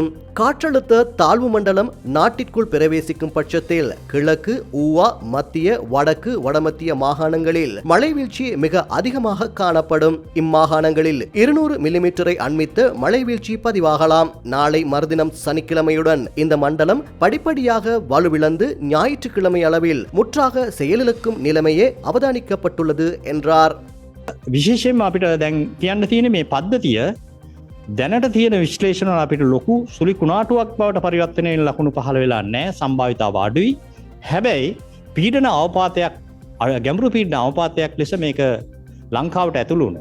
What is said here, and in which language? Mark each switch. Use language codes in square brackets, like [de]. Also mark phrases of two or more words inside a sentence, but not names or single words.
[ta] காற்றழுத்த தாழ்வு மண்டலம் நாட்டிற்குள் பிரவேசிக்கும் பட்சத்தில் கிழக்கு, ஊவா, மத்திய, வடக்கு, வடமத்திய மாகாணங்களில் மழை வீழ்ச்சி மிக அதிகமாக காணப்படும். இம்மாகாணங்களில் 200 மில்லிமீட்டரை அண்மித்து மழை வீழ்ச்சி பதிவாகலாம். நாளை மறுதினம் சனிக்கிழமையுடன் இந்த மண்டலம் படிப்படியாக வலுவிழந்து ஞாயிற்றுக்கிழமை அளவில் முற்றாக செயலிழக்கும் நிலைமையே அவதானிக்கப்பட்டுள்ளது என்றார். [si] විශේෂයෙන්ම අපිට දැන් කියන්න තියෙන මේ පද්ධතිය දැනට තියෙන විශ්ලේෂණ අපිට ලොකු සුළි කුණාටුවක් බවට පරිවර්තනය වෙන ලකුණු පහළ වෙලා නැහැ. සම්භාවිතාව අඩුයි. හැබැයි පීඩන අවපාතයක් ගැඹුරු පීඩන අවපාතයක් ලෙස මේක ලංකාවට ඇතුළු වුණා.